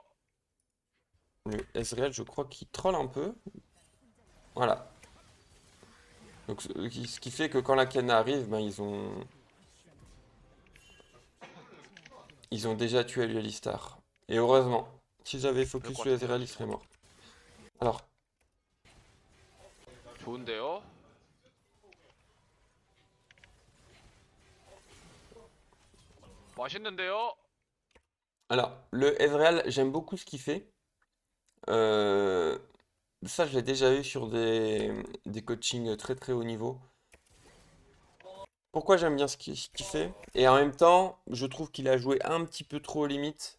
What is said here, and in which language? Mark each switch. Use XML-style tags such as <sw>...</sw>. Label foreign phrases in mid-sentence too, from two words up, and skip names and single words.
<fr>Le Ezreal, je crois qu'il troll un peu. Voilà. Donc ce qui fait que quand la Kiana arrive, ben, ils ont déjà tué l'Alistar. Et heureusement, si j'avais</fr> <ko>그럴</ko> <fr>focus</fr> <ko>것</ko> <fr>le</fr> <ko>같은데요</ko> <fr>Ezreal, il serait</fr> <ko>지금.</ko> <fr>mort. Alors,</fr> <ko>좋은데요? 맛있는데요?</ko> <fr>le Ezreal, j'aime beaucoup ce qu'il fait. Euh, Ça, je l'ai déjà eu sur des coachings très très haut niveau. Pourquoi j'aime bien ce qu'il fait? Et en même temps, je trouve qu'il a joué un petit peu trop aux limites.</fr>